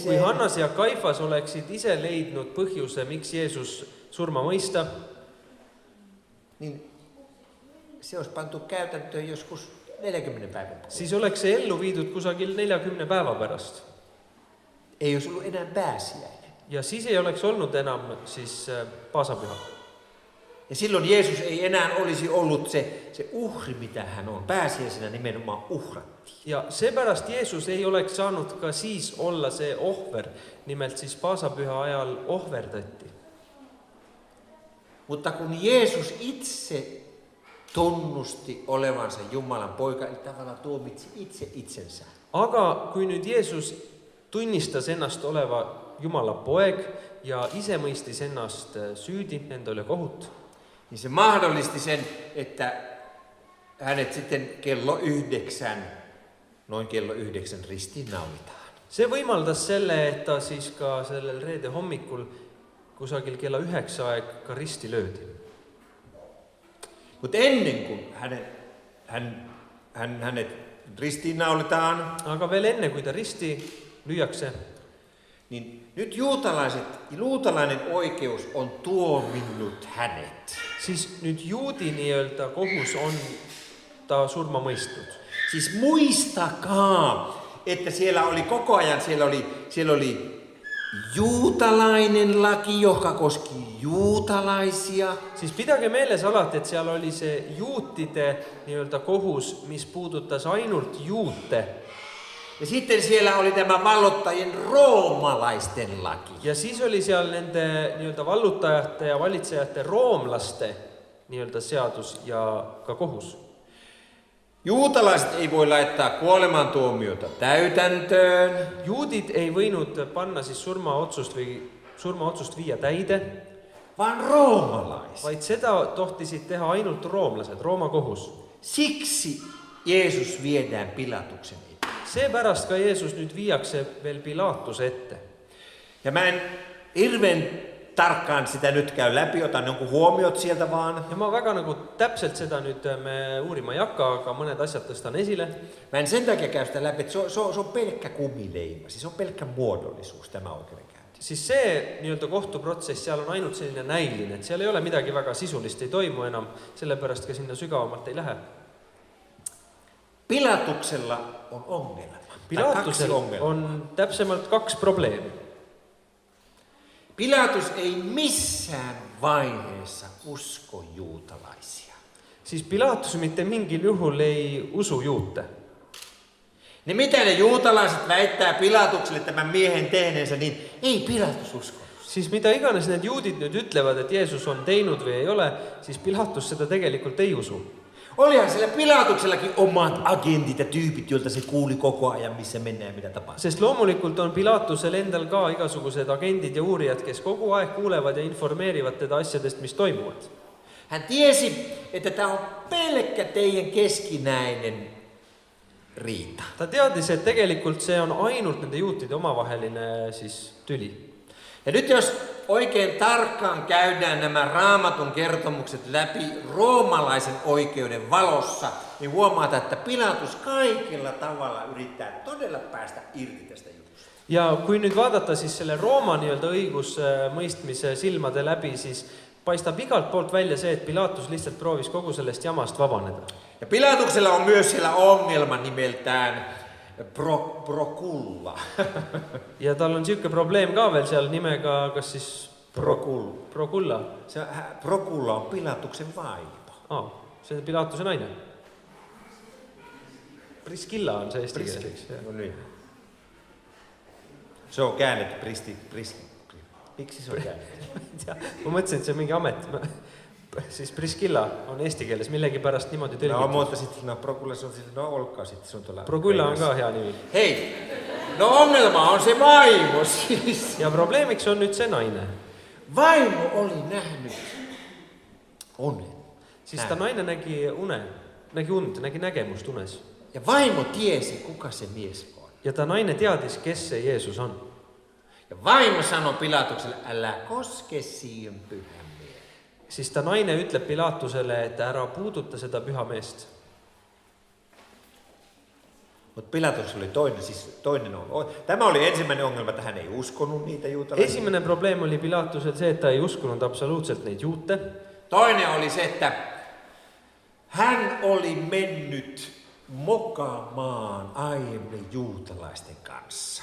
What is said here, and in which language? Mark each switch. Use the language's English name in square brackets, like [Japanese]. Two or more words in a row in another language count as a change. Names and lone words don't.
[Estonian] Kui Hannas ja Kaifas oleksid ise leidnud põhjuse, miks Jeesus surma mõista, [Finnish] niin se olisi pantu käytäntöön joskus 40 päivän. [Estonian] siis oleks see ellu viidud kusagil 40 päeva pärast. [Finnish] Ei olisi ollut enää pääsiäinen. [Estonian] Ja siis ei oleks olnud enam siis paasapüha. [Finnish] Ja silloin Jeesus ei enää olisi ollut se uhri, mitä hän on. Pääsiäisenä nimenomaan uhrattiin. [Estonian] Ja seepärast Jeesus ei oleks saanud ka siis olla see ohver, nimelt siis paasapüha ajal ohverdati. [Finnish] Mutta kun Jeesus itse tunnusti olevansa Jumalan poika, eli tavallaan tuomitsi itse itsensä. [Estonian] Aga kui nüüd Jeesus tunnistas ennast oleva Jumala poeg ja ise mõistis ennast süüdi, enda üle kohut, [Finnish] niin se mahdollisti sen, että hänet sitten noin kello 9 ristiinnaulitaan. [Estonian] see võimaldas selle, et ta siis ka sellel reede hommikul kusagil kella 9 aeg ka risti löödi. [Finnish] Mutta ennen kuin hänet ristiinnaulitaan, [Estonian] Aga veel enne, kui ta risti lüüakse, [Finnish] niin nyt juutalainen oikeus on tuominnut hänet. [Estonian] siis nüüd juudi nii-öelda kohus on ta surma mõistnud. [Finnish] Siis muistakaa, että siellä oli koko ajan, siellä oli juutalainen laki, joka koski juutalaisia. [Estonian] Siis pidage meeles alati, et seal oli see juutide nii-öelda kohus, mis puudutas ainult juute. [Finnish] Ja sitten siellä oli tämä vallottajien roomalaisten laki. [Estonian] Ja siis oli seal nende nii-öelda vallutajate ja valitsejate roomlaste nii-öelda seadus ja ka kohus. [Finnish] Juutalaiset ei voi laittaa kuolemantuomiota täytäntöön. [Estonian] Juudid ei võinud panna siis surmaotsust viia täide, [Finnish] vaan roomalaiset. [Estonian] vaid seda tohtisid teha ainult roomlased, Rooma kohus. [Finnish] Siksi Jeesus viedään Pilatuksen eteen. [Estonian] Seepärast ka Jeesus nüüd viiakse veel Pilaatuse ette. [Finnish] Ja mä en hirveän tarkkaan sitä nyt käy läpi, otan jonkun huomiot sieltä vaan. [Estonian] Ja ma väga nagu täpselt seda nüüd me uurima ei hakka, aga mõned asjad tõstan esile. [Finnish] Mä en sen takia käy sitä läpi, että se on pelkkä kumileima, siis on pelkkä muodollisuus tämä oikeudenkäynti. [Estonian] Siis see nii-öelda kohtuprotsess, seal on ainult selline näiline, et seal ei ole midagi väga sisulist, ei toimu enam, sellepärast ka sinna sügavamalt ei lähe. [Finnish] Pilatuksella on ongelma. [Estonian] Pilaatusel on täpsemalt 2 probleemi. [Finnish] Pilatus ei missään vaiheessa usko juutalaisia. [Estonian] siis Pilatus mitte mingil juhul ei usu juute. [Finnish] Ne mitä ne juutalaiset väittää Pilatukselle tämän miehen tehneensä, niin ei Pilatus usko. [Estonian] Siis mida iganes need juudid nüüd ütlevad, et Jeesus on teinud või ei ole, siis Pilatus seda tegelikult ei usu. [Finnish] Olihan siellä Pilatuksellakin omat agentit ja tyypit, joilta se kuuli koko ajan, missä mennään ja mitä tapahtuu. [Estonian] Sest loomulikult on Pilatusel endal ka igasugused agendid ja uurijad, kes kogu aeg kuulevad ja informeerivad teda asjadest, mis toimuvad. [Finnish] Hän tiesi, että tämä on pelkkä teidän keskinäinen riita. [Estonian] Ta teadis, et tegelikult see on ainult nende juutide omavaheline siis tüli. [Finnish] Ja nyt jos oikein tarkkaan käydään nämä Raamatun kertomukset läpi roomalaisen oikeuden valossa, niin huomataan, että Pilatus kaikilla tavalla yrittää todella päästä irti tästä jutusta. [Estonian] Ja kui nüüd vaadata siis selle Rooma nii-öelda õigusmõistmise silmade läbi, siis paistab igalt poolt välja see, et Pilatus lihtsalt proovis kogu sellest jamast vabaneda. [Finnish] Ja Pilatuksella on myös siellä ongelma nimeltään Prokulla. [Estonian] Ja tal on siuke probleem ka veel seal nimega, kas siis Prokulla. [Finnish] Prokulla on Pilatuksen vaimo. [Estonian] See on Pilatuse naine. Priskilla on see eesti keeles. [Finnish] No niin. Se on käännetty Miksi se on käännetty? [Estonian] Ma mõtlesin, et see on mingi amet. Siis Priskilla on eesti keeles millegi pärast niimoodi tõlgitud. [Finnish] No, mutta sitten Prokulla se on siis, olkaa sitten, se on tuolla. [Estonian] Prokulla on ka hea nimi. [Finnish] Hei, no ongelma on se vaimo siis. [Estonian] Ja probleemiks on nüüd see naine. [Finnish] Vaimo oli nähnyt unen. [Estonian] Siis ta naine nägi und, nägi nägemust unes. [Finnish] Ja vaimo tiesi, kuka se mies on. [Estonian] Ja ta naine teadis, kes see Jeesus on. [Finnish] Ja vaimo sanoi Pilatukselle, älä koske siihen pyhän miehen. [Estonian] Siis ta naine ütleb Pilatusele, et ära puuduta seda püha meest. [Finnish] Mutta Pilatus oli toinen on. Tämä oli ensimmäinen ongelma, että hän ei uskonut niitä juutalaisia. [Estonian] Esimene probleem oli Pilatusel see, et ta ei uskunud absoluutselt neid juute. [Finnish] Toinen oli se, että hän oli mennyt mokamaan aiemmin juutalaisten kanssa.